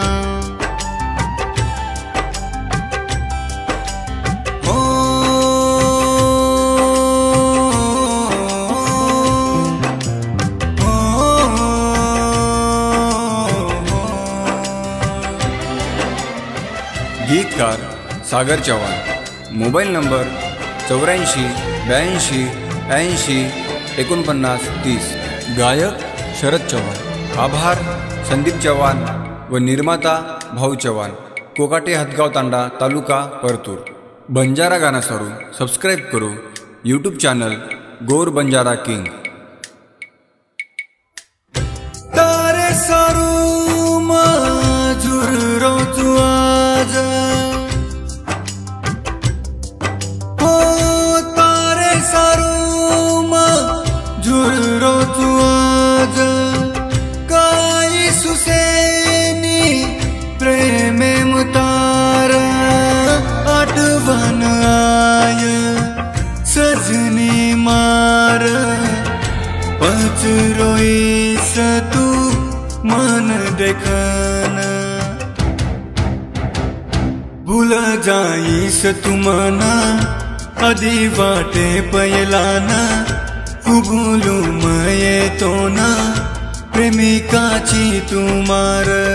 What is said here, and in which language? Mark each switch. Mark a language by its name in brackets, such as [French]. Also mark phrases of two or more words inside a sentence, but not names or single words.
[Marathi] ओ, ओ, गीतकार सागर चौहान। मोबाईल नंबर 84 82 80 49 30। गायक शरद चौहान। आभार संदीप चौहान व निर्माता भाऊ चौहान, कोकाटे हदगाव तांडा, तालुका परतूर। [Lambadi] बंजारा गाना सारू सब्सक्राइब करो [English] YouTube channel [Lambadi] गौर बंजारा किंग। तारे सारू मजूर रोजू आज, हो तारे सारू मजूर रोजू आज, काही सुसेनी प्रेमे मुतार आठवण आय सजनी मार पच रोईस तू मन देखन, भूल जाईस तू मना आधी वाटे पयलाना, भूलू मये तो ना प्रेमिकाची तू मार।